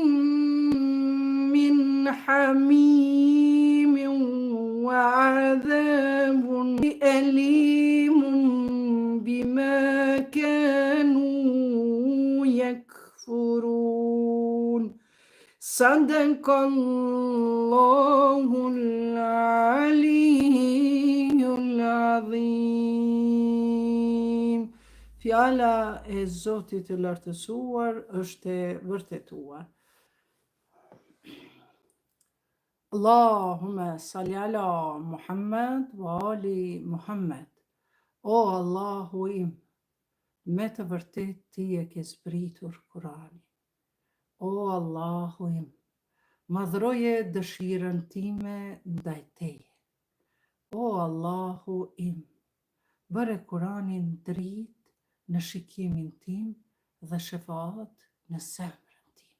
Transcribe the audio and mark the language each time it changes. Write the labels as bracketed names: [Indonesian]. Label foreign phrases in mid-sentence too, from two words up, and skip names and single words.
[Arabic] من حميم وعذاب أليم بما كانوا يكفرون صدق الله العلي العظيم. [Albanian] Fjala e Zotit të lartësuar është e vërtetuar. [Arabic] اللهم صل على محمد وآل محمد. [Albanian] O Allahu im, me të vërtet ti e ke zbritur Kur'anin. O Allahu im, madhroje dëshirën time ndaj teje. O Allahu im, bëre Kur'anin dritë në shikimin tim dhe shefaat në zemrën time.